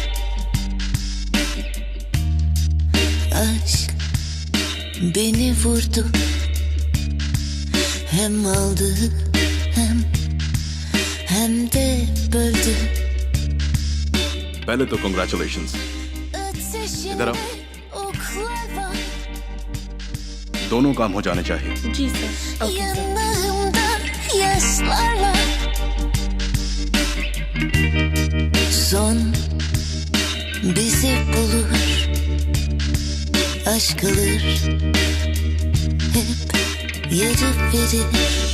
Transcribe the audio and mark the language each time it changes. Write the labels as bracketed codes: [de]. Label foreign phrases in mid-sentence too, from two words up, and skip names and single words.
[tr] Aşk beni vurdu, hem aldı hem de böldü. [ur] پہلے تو کانگریچولیشنز. ادھر آؤ. [tr] Oklar var [ur] دونوں کام ہو جانے چاہئیں. جی سر. [tr] yanımda yaşlarla. Son bizi bulur, aşk alır, hep yarı verir.